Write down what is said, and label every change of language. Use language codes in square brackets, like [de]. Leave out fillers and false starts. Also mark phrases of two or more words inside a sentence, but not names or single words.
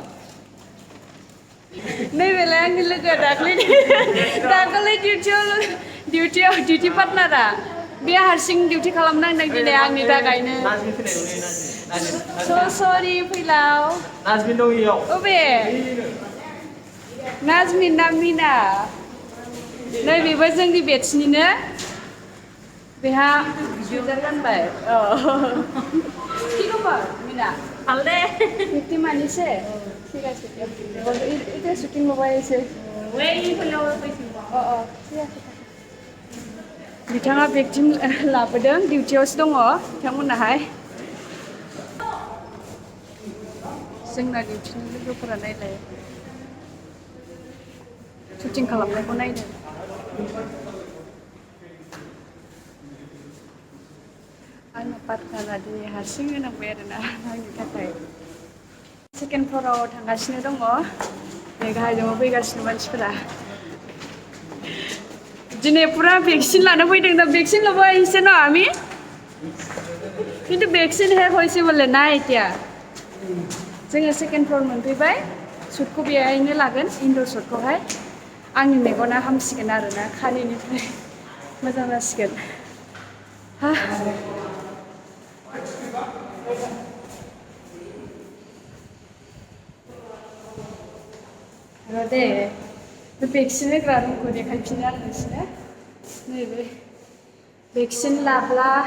[brx] नैबेलाय आंनि लोगोआ दाखालै डिउटि पार्टनारा, बे हारसिं डिउटि खालामनांदों दिनै आंनि थाखायनो। सरि फैलाव। नाजमिन दं इयाव। अबे? नाजमिन ना मिना? नै बेबो जोंनि बेट्सनिनो बेहा सुइजार गानबाय [as] কি খবর মিনা ভালদে 50 মানিছে ঠিক আছে এটা শুটিং লব আহিছে ওই ফলো কৈছিল ঠিক আছে [brx] बिथाङा भेक्सिन लाबोदों डिउटियावसो दङ बिथांमोनाहाय जोंना डिउटिनि लोगोफोरा नायलाय शुटिं खालामनायखौ नायदों आंना पार्टनारा दिनै हारसिं होनांबाय आरोना आंनि थाखाय सेकेन्ड फ्ल'राव थांगासिनो दङ बे गाहायजों फैगासिनो मानसिफोरा दिनै पुरा भेक्सिन लानो फैदों दा भेक्सिन लबा [as] আহিছে ন আমি কিন্তু [brx] भेक्सिन [as] শেষ হৈছে [brx] बोले ना এতিয়া जोङो सेकेन्ड फ्ल'र मोनफैबाय शुटखौ बेहायनो लागोन इनड'र शटखौहाय आंनि मेगना हामसिगोन आरोना खानिनिफ्राय मोजां जासिगोन दे बे भेक्सिन होग्रा रुमखौ देखायफिनो आरो नोंसोरनो नैबे भेक्सिन लाब्ला